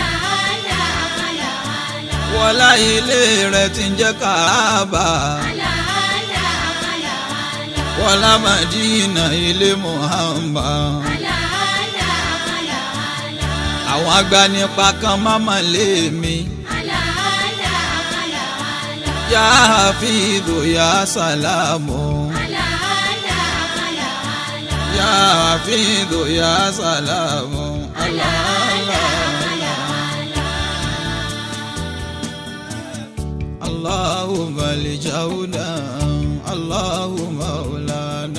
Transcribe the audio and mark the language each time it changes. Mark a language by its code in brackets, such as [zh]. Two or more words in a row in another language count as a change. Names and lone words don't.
[yo] wọlá ilé rẹ̀ tí ń jẹ́ Kaaba. wọlá Madina ilé Muhammad. àwọn agbanipa kan máma lé mi. [ar] يا حفيظ يا سلام. يا حفيظ يا سلام. الله الله اللهم لجونا اللهم مولانا.